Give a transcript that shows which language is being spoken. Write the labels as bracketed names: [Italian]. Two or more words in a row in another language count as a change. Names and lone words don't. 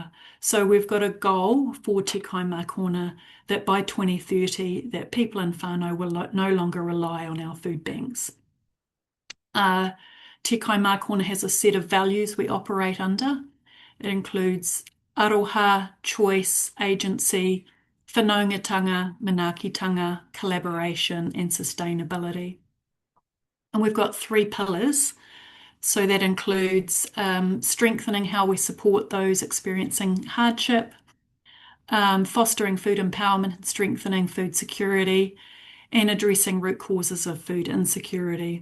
[English] So we've got a goal for Te Kai Mākona that by 2030 that people in whānau will no longer rely on our food banks. Te Kai Mākona has a set of values we operate under. It includes aroha, choice, agency, [Māori] whanaungatanga, manaakitanga, [English] collaboration and sustainability. And we've got 3 pillars. So that includes strengthening how we support those experiencing hardship, fostering food empowerment and strengthening food security, and addressing root causes of food insecurity.